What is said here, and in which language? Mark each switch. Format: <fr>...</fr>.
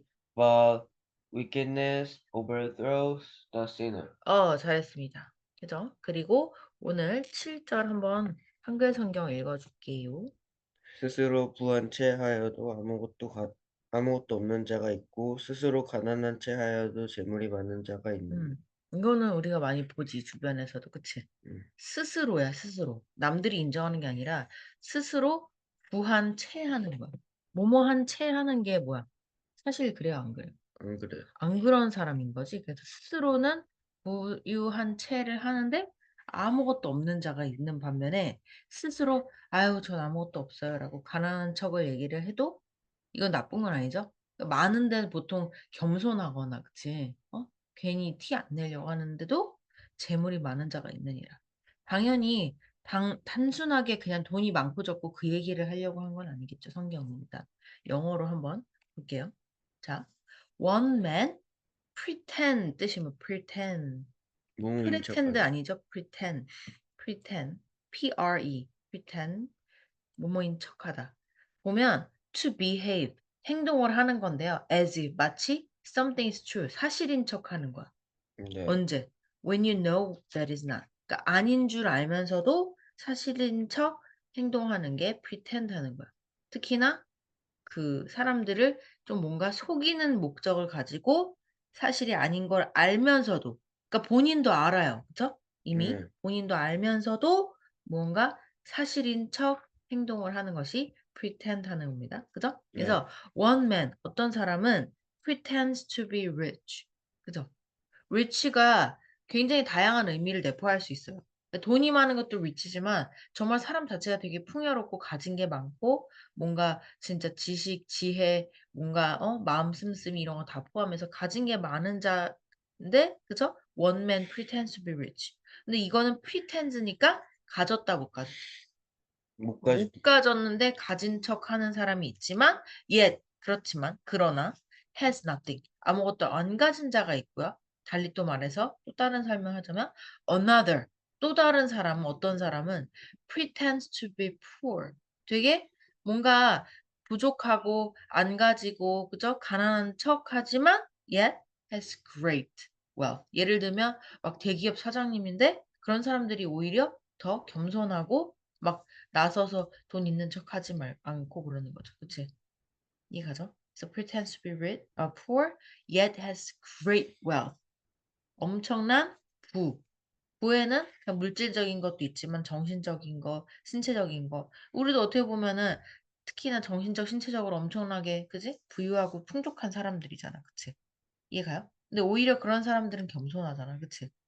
<en>integrity, but wickedness overthrows the sinner.</en> <ko>잘했습니다. 그죠? 그리고 오늘 7절 한번 한글 성경 읽어줄게요. 스스로 부한 채 하여도 아무것도 없는 자가 있고 스스로 가난한 채 하여도 재물이 많은 자가 있느니. 이거는 우리가 많이 보지, 주변에서도. 그치? 음, 스스로야, 스스로. 남들이 인정하는 게 아니라 스스로 부한 채 하는 거야. 뭐뭐 한 채 하는 게 뭐야? 사실 그래요, 안 그래요? 안 그래요? 안 그런 사람인 거지. 그래서 스스로는 부유한 채를 하는데 아무것도 없는 자가 있는 반면에 스스로 아유, 전 아무것도 없어요라고 가난한 척을 얘기를 해도 이건 나쁜 건 아니죠. 그러니까 많은 데는 보통 겸손하거나 그치? 괜히 티 안 내려고 하는데도 재물이 많은 자가 있느니라. 당연히 단순하게 그냥 돈이 많고 적고 그 얘기를 하려고 한 건 아니겠죠. 성경입니다. 영어로 한번 볼게요.</ko> <en>자, one man pretend</en> <ko>뜻이 뭐</ko> <en>pretend 무모인 pretend</en> <ko>척하다. 아니죠? pretend pretend 뭐뭐인 척하다. 보면</ko> <en>to behave</en> <ko>행동을 하는 건데요.</ko> <en>as if 마치 something is true</en> <ko>사실인 척하는 거야. 네. 언제?</ko> <en>When you know that is not.</en> <ko>그러니까 아닌 줄 알면서도 사실인 척 행동하는 게 pretend 하는 거야. 특히나 그 사람들을 좀 뭔가 속이는 목적을 가지고 사실이 아닌 걸 알면서도 그러니까 본인도 알아요. 그쵸? 이미 네. 본인도 알면서도 뭔가 사실인 척 행동을 하는 것이 pretend 하는 겁니다. 그죠? 네.</ko> <en>그래서 one man</en> <ko>어떤 사람은</ko> <en>pretends to be rich.</en> <ko>그죠? rich가 굉장히 다양한 의미를 내포할 수 있어요. 그러니까 돈이 많은 것도 rich지만 정말 사람 자체가 되게 풍요롭고 가진 게 많고 뭔가 진짜 지식, 지혜, 뭔가 마음 씀씀이 이런 거 다 포함해서 가진 게 많은 자인데 그죠?</ko> <en>one man pretends to be rich.</en> <ko>근데 이거는 pretends니까 가졌다 못 가졌다. 못까지 못 가졌는데 가진 척하는 사람이 있지만 yet 그렇지만 그러나</ko> <en>has nothing</en> <ko>아무것도 안 가진 자가 있고요. 달리 또 말해서 또 다른 설명하자면 another 또 다른 사람은 어떤 사람은</ko> <en>pretends to be poor</en> <ko>되게 뭔가 부족하고 안 가지고 그죠? 가난한 척하지만</ko> <en>yet has great wealth.</en> <ko>예를 들면 막 대기업 사장님인데 그런 사람들이 오히려 더 겸손하고 막 나서서 돈 있는 척하지 않고 그러는 거죠. 그치? 이해가죠?</ko> <en>So pretends to be rich, poor, yet has great wealth.</en> <ko>엄청난 부. 부에는 그냥 물질적인 것도 있지만 정신적인 거, 신체적인 거. 우리도 어떻게 보면은 특히나 정신적, 신체적으로 엄청나게, 그지? 부유하고 풍족한 사람들이잖아. 그치? 이해가요? 근데 오히려 그런 사람들은 겸손하잖아. 그치?</ko>